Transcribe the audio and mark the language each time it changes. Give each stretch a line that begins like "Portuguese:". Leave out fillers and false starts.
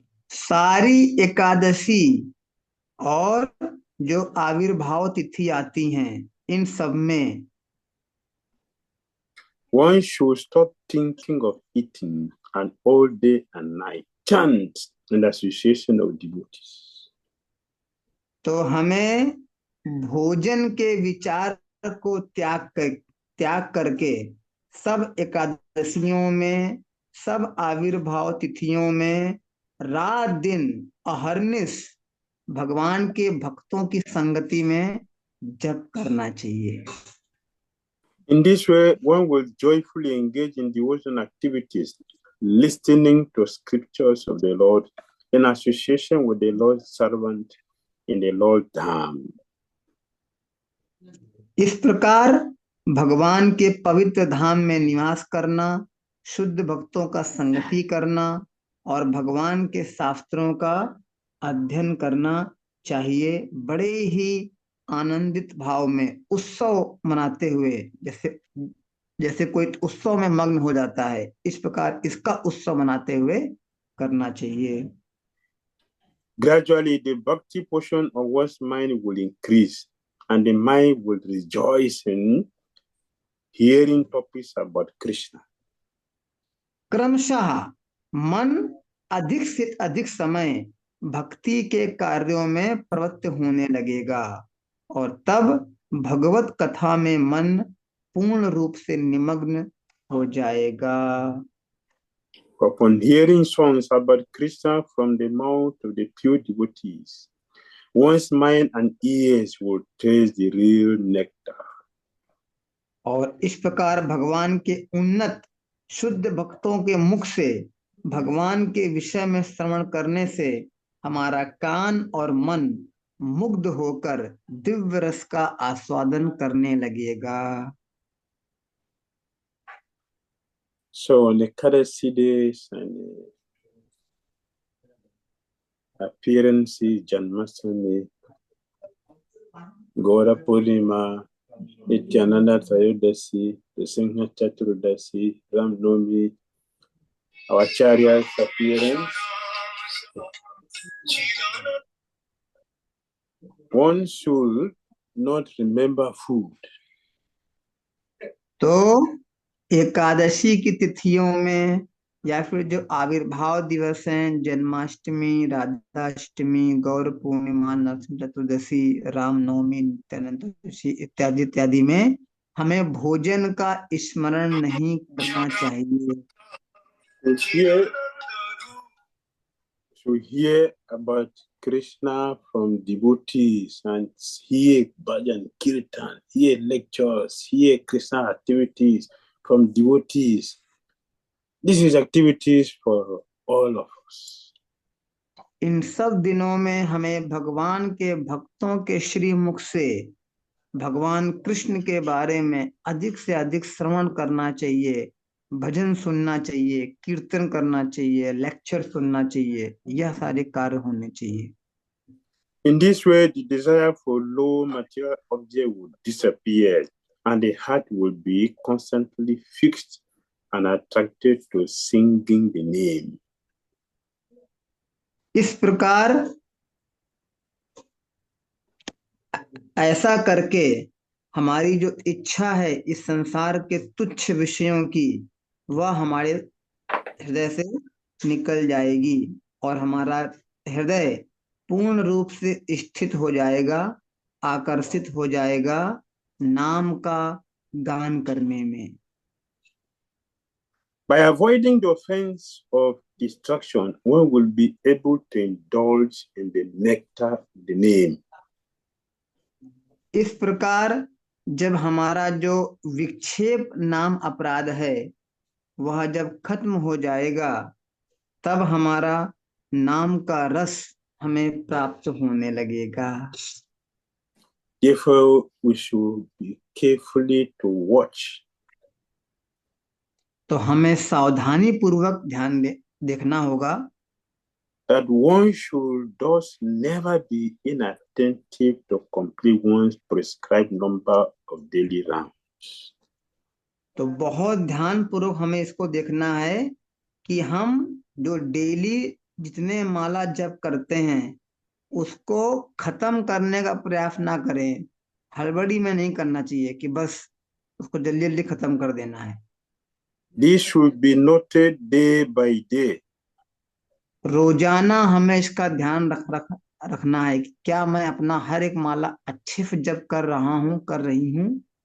Hindi: सारी एकादशी और जो आविर्भाव तिथि आती हैं इन सब में
English: one should stop thinking of eating and all day and night chant in the association of devotees.
Hindi: तो हमें भोजन के विचार को त्याग करके सब एकादशियों में, सब आविर्भाव तिथियों में रात दिन अहर्निश भगवान के भक्तों की संगति में जप करना चाहिए।
English: In this way, one will joyfully engage in devotional activities, listening to scriptures of the Lord in association with the Lord's servant in the Lord Dham.
Hindi: इस प्रकार भगवान के पवित्र धाम में निवास करना, शुद्ध भक्तों का संगति करना और भगवान के शास्त्रों का अध्ययन करना चाहिए, बड़े ही आनंदित भाव में, उत्सव मनाते हुए, जैसे कोई उत्सव में मग्न हो जाता है, इस प्रकार इसका उत्सव मनाते हुए करना चाहिए।
English: Gradually, the bhakti portion of one's mind will increase, and the mind will rejoice in hearing topics about Krishna.
Hindi: क्रमशः मन अधिक से अधिक समय भक्ति के कार्यों में प्रवृत्त होने लगेगा और तब भगवत कथा में मन पूर्ण रूप से निमग्न हो जाएगा।
English: Upon hearing songs about Krishna from the mouth of the pure devotees, one's mind and ears will taste the real nectar.
Hindi: और इस प्रकार भगवान के उन्नत शुद्ध भक्तों के मुख से भगवान के विषय में श्रवण करने से हमारा कान और मन मुग्ध होकर दिव्य रस का आस्वादन करने लगेगा।
English: So on the Ekadasi days and appearances, Janmashtami, Gaura Purnima, Nityananda Trayodasi, the Singha Chaturdasi, Ram Navami, our Acharya's appearance, one should not remember food.
Hindi: तो एकादशी की तिथियों में या फिर जो आविर्भाव दिवस हैं, जन्माष्टमी, राधाष्टमी, गौर पूर्णिमा, नरसिंह चतुर्दशी, रामनवमी, नित्यानंद चतुर्दशी इत्यादि इत्यादि में हमें भोजन का स्मरण नहीं करना चाहिए।
English: To hear about Krishna from devotees and hear bhajan, kirtan, hear lectures, hear Krishna activities from devotees. This is activities for all of us.
Hindi: इन सब दिनों में हमें भगवान के भक्तों के श्री मुख से भगवान कृष्ण के बारे में अधिक से अधिक श्रवण करना चाहिए, भजन सुनना चाहिए, कीर्तन करना चाहिए, लेक्चर सुनना चाहिए, यह सारे कार्य होने चाहिए।
English: In this way, the desire for low material object will disappear and the heart will be constantly fixed and attracted to singing the name.
Hindi: इस प्रकार ऐसा करके हमारी जो इच्छा है इस संसार के तुच्छ विषयों की, वह हमारे हृदय से निकल जाएगी और हमारा हृदय पूर्ण रूप से स्थित हो जाएगा, आकर्षित हो जाएगा नाम का गान करने में।
English: By avoiding the offense of destruction, one will be able to indulge in the nectar of the name.
Hindi: इस प्रकार जब हमारा जो विक्षेप नाम अपराध है वह जब खत्म हो जाएगा, तब हमारा नाम का रस हमें प्राप्त होने लगेगा।
English: Therefore, we should be carefully to watch.
Hindi: तो हमें सावधानी पूर्वक ध्यान देखना होगा
English: That one should thus never be inattentive to complete one's prescribed number of daily rounds.
Hindi: तो बहुत ध्यान पूर्वक हमें इसको देखना है कि हम जो डेली जितने माला जप करते हैं उसको खत्म करने का प्रयास ना करें। हड़बड़ी में नहीं करना चाहिए कि बस उसको जल्दी जल्दी खत्म कर देना है।
English: This should be noted day by day.
Hindi: रोजाना हमें इसका ध्यान रखना है कि क्या मैं अपना हर एक माला अच्छे से जप कर रहा हूँ, कर रही हूँ।